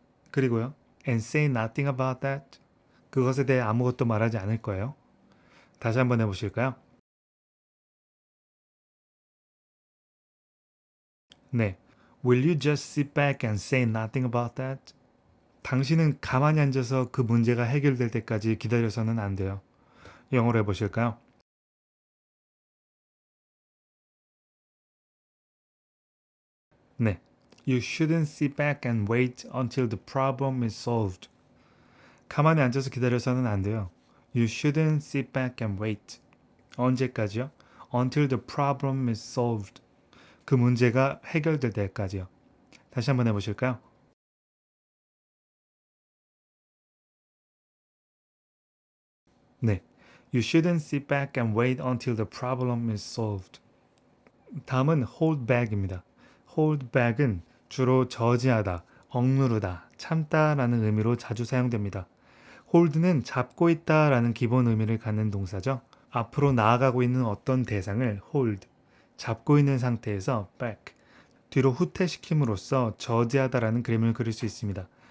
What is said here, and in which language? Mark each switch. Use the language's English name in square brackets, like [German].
[Korean] 그리고요, [English] and say nothing about that? [Korean] 그것에 대해 아무것도 말하지 않을 거예요. 다시 한번 해보실까요? [English] 네, Will you just sit back and say nothing about that? [Korean] 당신은 가만히 앉아서 그 문제가 해결될 때까지 기다려서는 안 돼요. 영어로 해보실까요? 네. [English] You shouldn't sit back and wait until the problem is solved. [Korean] 가만히 앉아서 기다려서는 안 돼요. [English] You shouldn't sit back and wait. [Korean] 언제까지요? [English] Until the problem is solved. [Korean] 그 문제가 해결될 때까지요. 다시 한번 해보실까요? 네. [English] You shouldn't sit back and wait until the problem is solved. [Korean] 다음은 hold back입니다. hold back은 주로 저지하다, 억누르다, 참다라는 의미로 자주 사용됩니다. hold는 잡고 있다라는 기본 의미를 갖는 동사죠. 앞으로 나아가고 있는 어떤 대상을 hold, 잡고 있는 상태에서 back, 뒤로 후퇴시킴으로써 저지하다라는 그림을 그릴 수 있습니다.